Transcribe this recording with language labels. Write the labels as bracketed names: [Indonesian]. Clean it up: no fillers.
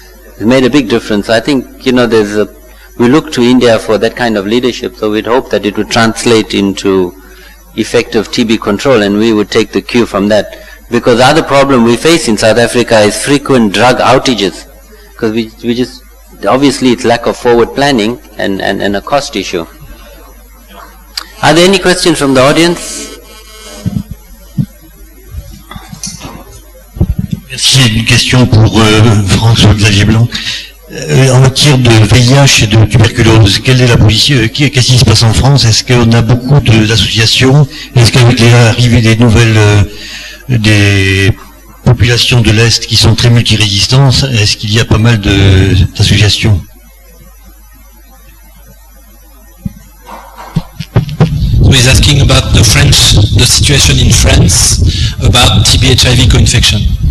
[English] It's made a big difference. I think, we look to India for that kind of leadership, so we'd hope that it would translate into effective TB control, and we would take the cue from that. Because the other problem we face in South Africa is frequent drug outages. Because we just, obviously it's lack of forward planning and a cost issue. Are there any questions from the audience? [French] Merci. Une question pour François-Xavier Blanc. En matière de VIH et de tuberculose, quelle est la position, qu'est-ce qui se passe en France? Est-ce qu'on a beaucoup d'associations? Est-ce qu'avec l'arrivée des nouvelles, des populations de l'Est qui sont très multirésistantes, est-ce qu'il y a pas mal d'associations? [English] So he's asking about the situation in France about TB/HIV co-infection.